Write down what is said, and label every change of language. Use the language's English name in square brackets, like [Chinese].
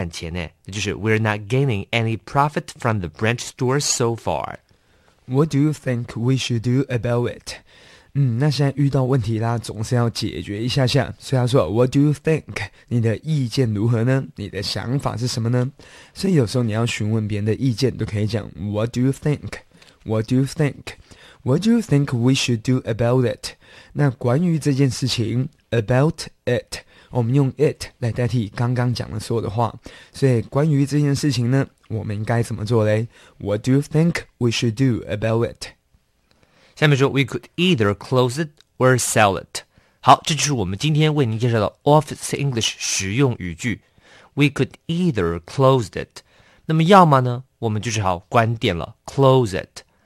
[Chinese] 赚钱呢，就是 [English] We're not gaining any profit from the branch stores so far. What do you think we should do about it? [Chinese] 那现在遇到问题啦，总是要解决一下下。所以他说 [English] What do you think? [Chinese] 你的意见如何呢？你的想法是什么呢？所以有时候你要询问别人的意见，都可以讲 [English] What do you think? What do you think? What do you think we should do about it? [Chinese] 那关于这件事情 [English] about it, [Chinese] 我们用 it 来代替刚刚讲的所有的话。所以关于这件事情呢，我们应该怎么做呢？ [English] What do you think we should do about it? [Chinese] 下面说 [English] we could either close it or sell it. [Chinese] 好，这就是我们今天为您介绍的 Office English 实用语句。 [English] We could either close it. [Chinese] 那么要么呢，我们就只好关店了 [English] close it.